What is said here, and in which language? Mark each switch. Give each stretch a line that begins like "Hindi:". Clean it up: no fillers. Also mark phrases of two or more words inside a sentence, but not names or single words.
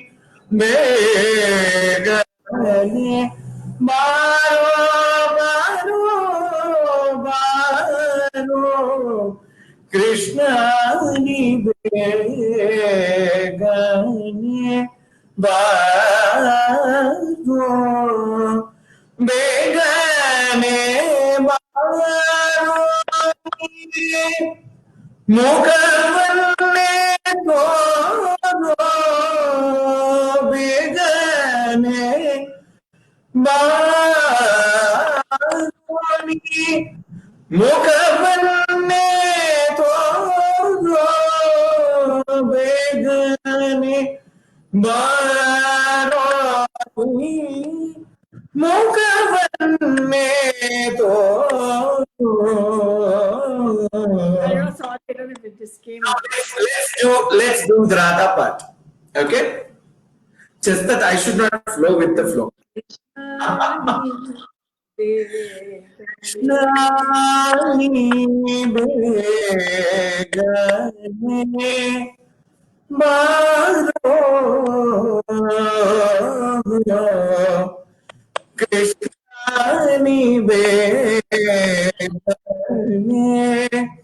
Kannada: ಬೇಗನೆ Krishna ನೀ ಬೇಗನೆ ಬೇಗನೆ ಬಾರೋ ಮುಖವನ್ನೇ ತೋರೋ ಬೇಗನೆ ಬಾರಿ ಮುಖವನ್ನೇ ತೋರೋ ಬೇಗನೆ ಬಾರೋ ಮುಖವನ್ನೇ ತೋರೋ.
English: I know, sorry, I don't know if it just came. Now let's do the Radha part. Okay? Just that I should not flow with the flow.
Kannada: Krishna begane baro Krishna begane